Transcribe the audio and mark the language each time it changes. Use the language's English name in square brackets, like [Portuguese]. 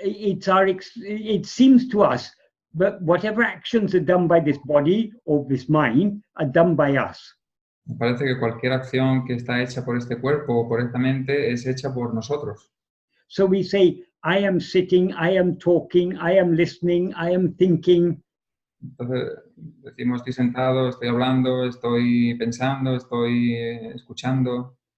[English] it seems to us that whatever actions are done by this body or this mind are done by us. [Spanish] Me parece que cualquier acción que está hecha por este cuerpo o por esta mente es hecha por nosotros. [English] So we say, I am sitting, I am talking, I am listening, I am thinking. [Spanish] Entonces decimos, estoy sentado, estoy hablando, estoy pensando, estoy escuchando.